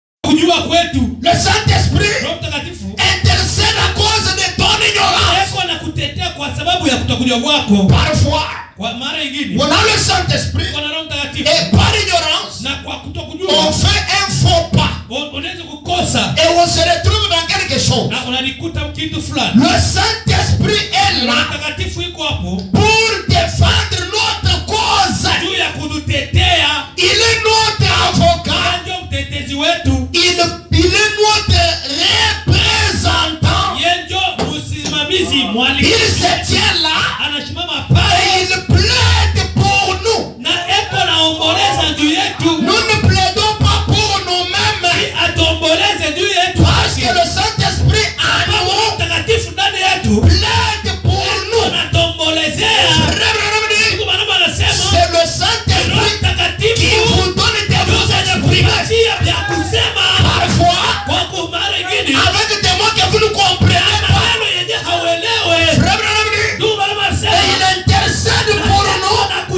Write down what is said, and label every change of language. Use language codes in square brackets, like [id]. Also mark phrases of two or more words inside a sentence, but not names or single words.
[sw] kujua kwetu. [fr] Le Saint-Esprit [sw] Roho Mtakatifu [fr] intercède à cause de ton ignorance. [sw] Eko na kutetea kwa sababu ya kutokujua kwako. [fr] Parfois, [sw] Kwa mara nyingine, [fr] on a le Saint-Esprit [sw] kwa Roho Mtakatifu [fr] et par ignorance, [sw] na kwa kutokujua [fr] on fait un faux pas [sw] unaweza kukosa [fr] et on se retrouve dans quelque chose. [sw] na unalikuta kitu fulani. [fr] Le Saint-Esprit est [sw] Roho [fr] là [sw] Mtakatifu iko hapo [fr] pour défendre notre cause. [sw] juu ya kututetea. [fr] Il est notre avocat. [sw] Ndio mtetezi wetu. [fr] Il est notre représentant. [sw] Yeye ndio msimamizi, mwalimu. [fr] Il se tient là [sw] Anasimama [fr] et [sw] pale [fr] il plaide pour nous. [sw] na eko naomboleza juu yetu. [fr] Nous ne plaidons pas pour nous-mêmes [sw] Atomboleze juu yetu. [fr] parce que le Saint-Esprit en [sw] Roho [fr] nous [sw] Mtakatifu ndani yetu [fr] plaide pour nous. [sw] anatombolezea. [fr] C'est le Saint-Esprit qui vous donne de vous exprimer. Parfois, avec des mots que vous ne comprenez pas. Et il intercède pour nous.